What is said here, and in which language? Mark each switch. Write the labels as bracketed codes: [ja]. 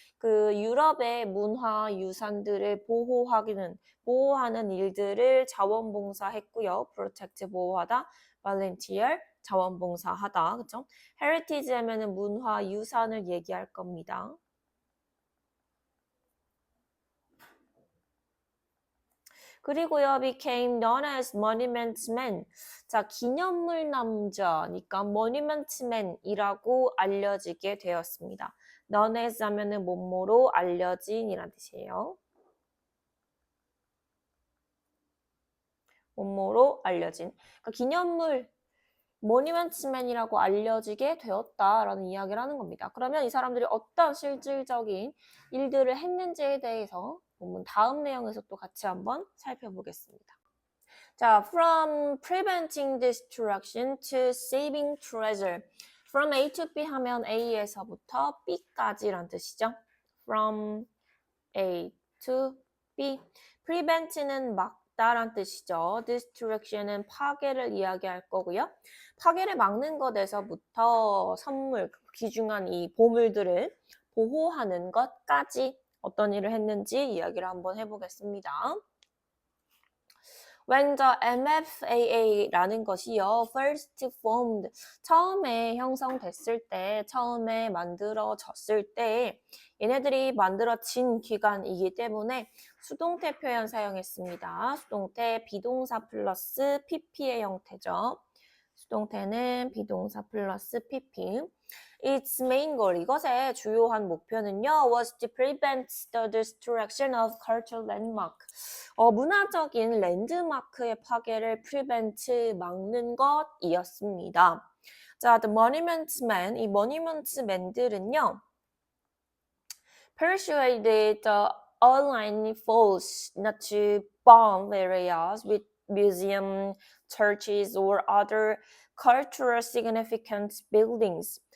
[ko] 그 유럽의 문화 유산들을 보호하는 일들을 자원봉사했고요. protect 보호하다, volunteer 자원봉사하다. 그렇죠? heritage 하면은 문화 유산을 얘기할 겁니다. [en] 그리고요, became known as monument man. [ko] 자, 기념물 남자니까 monument man이라고 알려지게 되었습니다. known as 하면은 뭐뭐로 알려진이란 뜻이에요. 뭐뭐로 알려진. 그러니까 기념물 모니먼트맨이라고 알려지게 되었다라는 이야기를 하는 겁니다. 그러면 이 사람들이 어떤 실질적인 일들을 했는지에 대해서 본문 다음 내용에서 또 같이 한번 살펴보겠습니다. [en] 자, from preventing destruction to saving treasure. From A to B [ko] 하면 A에서부터 B까지란 뜻이죠. [en] From A to B. [ko] prevent는 막다란 뜻이죠. destruction은 파괴를 이야기할 거고요. 파괴를 막는 것에서부터 선물, 귀중한 이 보물들을 보호하는 것까지 어떤 일을 했는지 이야기를 한번 해보겠습니다. [en] When the MFAA [ko] 라는 것이요, [en] first formed, [ko] 처음에 형성됐을 때, 처음에 만들어졌을 때, 얘네들이 만들어진 기간이기 때문에 수동태 표현 사용했습니다. 수동태 비동사 플러스 PP의 형태죠. 수동태는 비동사 플러스 PP. [en] Its main goal, [ko] 이것의 주요한 목표는요, [en] was to prevent the destruction of cultural landmark. [ko] 문화적인 랜드마크의 파괴를 prevent, 막는 것이었습니다. [en] 자, the monuments men, 이 monuments men들은요, persuaded the online foes not to bomb areas with museum, churches, or other cultural significant buildings.